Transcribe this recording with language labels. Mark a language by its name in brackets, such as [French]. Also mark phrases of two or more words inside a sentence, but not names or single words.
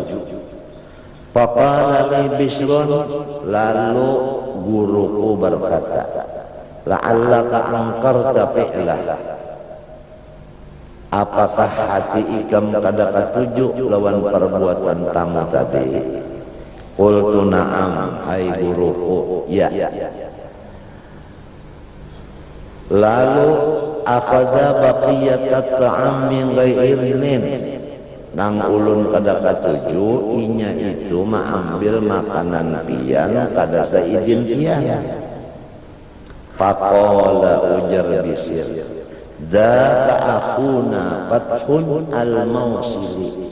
[Arabic] فقال لي بشر, [Banjar] lalu guruku berkata, [Arabic] لعلك أنكرت فعله, [Banjar] apakah hati ikam kada ketujuh lawan perbuatan tamu tadi? [Arabic] قلت نعم, [Banjar] hai guruku, ya. Lalu [Arabic] أخذ بقية الطعام من غيرنن, [Banjar] nang ulun kada ketujuh inya itu mengambil makanan pian kada seizin pian. [Arabic] فقال [Banjar] ujar Bisir, [Arabic] ذاك أخونا فتح الموصلي.